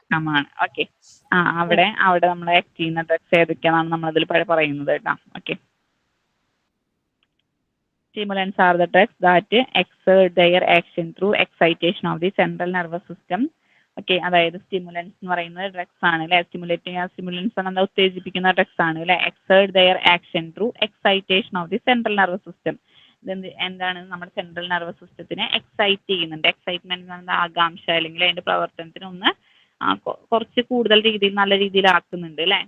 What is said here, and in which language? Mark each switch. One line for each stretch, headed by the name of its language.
Malayalam: ആണ്. ഓക്കെ, അവിടെ നമ്മൾ ആക്ട് ചെയ്യുന്ന ഡ്രഗ്സ് ഏതൊക്കെയാണെന്ന് നമ്മൾ അതിൽ പറയുന്നത് കേട്ടോ.
English: Okay, stimulants are the drugs that exert their action through excitation of the central nervous system.
Malayalam: Okay, അതായത് സ്റ്റിമുലൻസ് എന്ന് പറയുന്നത് ഡ്രഗ്സ് ആണ് അല്ലെ. സ്റ്റിമുലൻസ് എന്താ? ഉത്തേജിപ്പിക്കുന്ന ഡ്രഗ്സ് ആണ് അല്ലെ.
English: Exert their action through excitation of the central nervous system.
Malayalam: എന്താണ്? നമ്മുടെ സെൻട്രൽ നെർവസ് സിസ്റ്റത്തിനെ എക്സൈറ്റ് ചെയ്യുന്നുണ്ട്. എക്സൈറ്റ്മെന്റ് എന്ന് പറയുന്നത് ആകാംക്ഷ അല്ലെങ്കിൽ അതിന്റെ പ്രവർത്തനത്തിന് ഒന്ന് കുറച്ച് കൂടുതൽ രീതിയിൽ നല്ല രീതിയിലാക്കുന്നുണ്ട് അല്ലെ.